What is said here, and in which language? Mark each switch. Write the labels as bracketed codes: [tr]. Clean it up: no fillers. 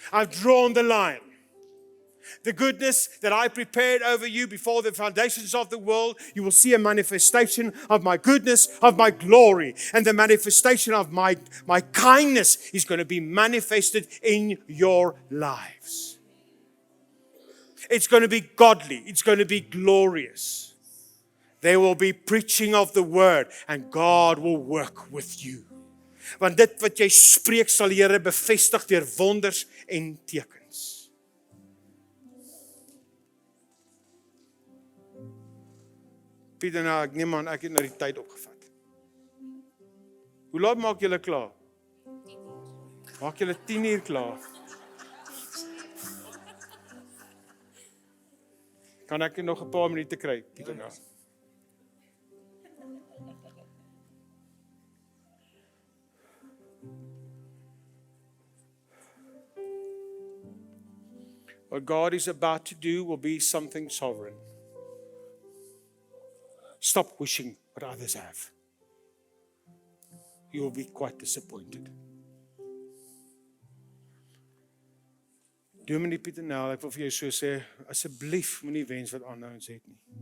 [en] I've drawn the line. The goodness that I prepared over you before the foundations of the world, you will see a manifestation of my goodness, of my glory, and the manifestation of my kindness is going to be manifested in your lives. It's going to be godly. It's going to be glorious. There will be preaching of the word, and God will work with you. [af] Want dit wat jy spreek sal die Here bevestig deur wonders en tekens. Pieter, nou, ek neem aan, ek het nou die tyd opgevat. Hoe laat maak julle klaar? Maak julle 10:00 klaar? Kan ek nog 'n paar minute kry, Pieter? Nou? [en] What God is about to do will be something sovereign. Stop wishing what others have. You will be quite disappointed. [af] Dominee Pieter Nel, ek wil vir jou so sê, asseblief moenie wens wat ander ouens het nie.